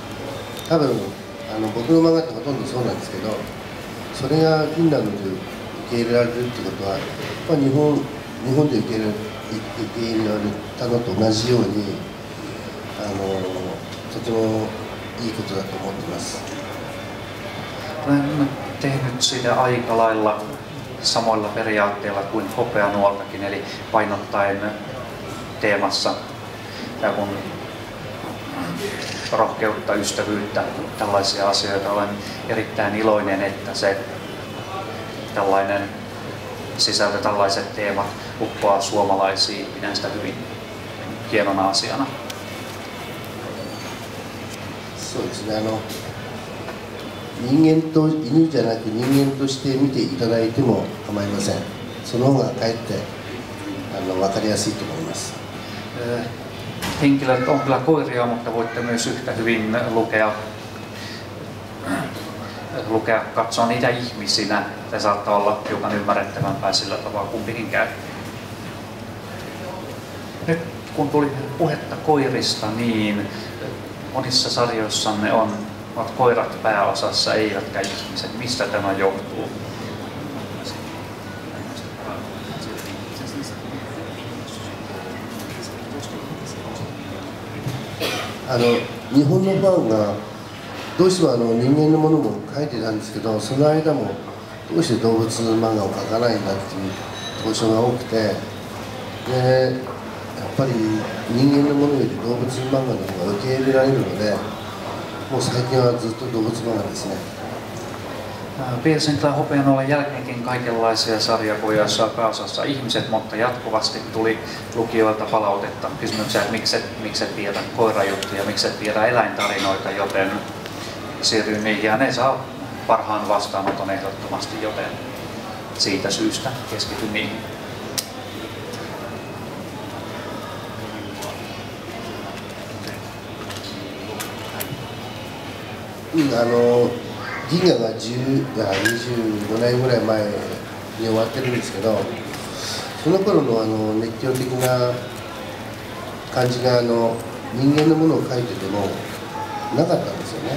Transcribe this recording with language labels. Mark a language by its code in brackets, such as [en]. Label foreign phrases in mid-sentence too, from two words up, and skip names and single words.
[ja] 多分僕の漫画ってほとんどそうなんですけど、それがフィンランドで受け入れられるってことは、日本で受け入れられたのと同じようにとてもいいことだと思ってます。 [fi] Olen tehnyt siitä aika lailla samoilla periaatteilla kuin Hopeanuoltakin, eli painottaen teemassa kun rohkeutta, ystävyyttä, tällaisia asioita. Olen erittäin iloinen, että se tällainen sisältö, tällaiset teemat uppoaa suomalaisiin. Pidän sitä hyvin hienona asiana. [ja] そうですね、人間と犬じゃなく人間として見ていただいても構いません。その方がかえって分かりやすいと思います。 [fi] Henkilöt on kyllä koiria, mutta voitte myös yhtä hyvin katsoa niitä ihmisinä. Se saattaa olla hiukan ymmärrettävämpää sillä tavalla kumpikin käy. Nyt kun tuli puhetta koirista, niin monissa sarjoissanne ovat koirat pääosassa, eivätkä ihmiset. Mistä tämä johtuu? [ja] 日本のファンがどうしても人間のものも描いてたんですけど、その間もどうして動物漫画を描かないんだっていう投書が多くて、でやっぱり人間のものより動物漫画の方が受け入れられるので、もう最近はずっと動物漫画ですね。 [fi] Piirsin kyllä Hopeanolen jälkeenkin kaikenlaisia sarjakuja, joissa on pääosassa ihmiset, mutta jatkuvasti tuli lukijoilta palautetta kysymyksiä, että miksi et tiedä koirajuttuja, miksi et tiedä eläintarinoita, joten siirryin niihin ja ne saa parhaan vastaanoton ehdottomasti, joten siitä syystä keskityn niihin. [ja] 銀河が25年ぐらい前に終わってるんですけど、その頃の熱狂的な感じが人間のものを描いててもなかったんですよね。